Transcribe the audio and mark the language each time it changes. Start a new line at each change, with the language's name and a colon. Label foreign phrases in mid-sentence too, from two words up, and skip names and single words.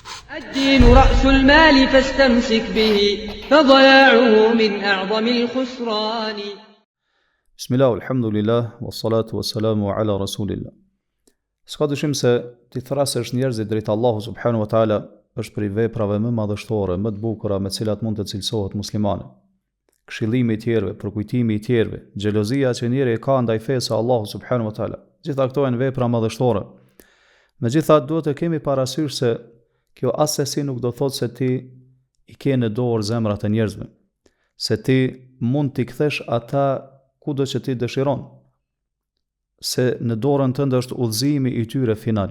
Arabic: الدين رأس المال فاستمسك به فضياعه من أعظم الخسران. بسم الله والحمد لله والصلاة والسلام على رسول الله.
Albanian: Ska dyshim se ti thrasësh njerëzit drejt Allahu
Arabic: سبحانه وتعالى
Albanian: është prej veprave më madhështore, më të bukura me të cilat mund të cilësohet muslimani. Këshillimi i tjerëve, përkujtimi i tjerëve, xhelozia që njeriu e ka ndaj fesë së Allahu
Arabic: سبحانه وتعالى.
Albanian: Gjitha këto janë vepra madhështore. Megjithatë duhet të kemi parasysh se kjo asesi nuk do thotë se ti i ke në dorë zemrat e njerëzve, se ti mund t'i kthesh ata kudo që ti dëshiron, se në dorën tënde është udhëzimi i tyre final.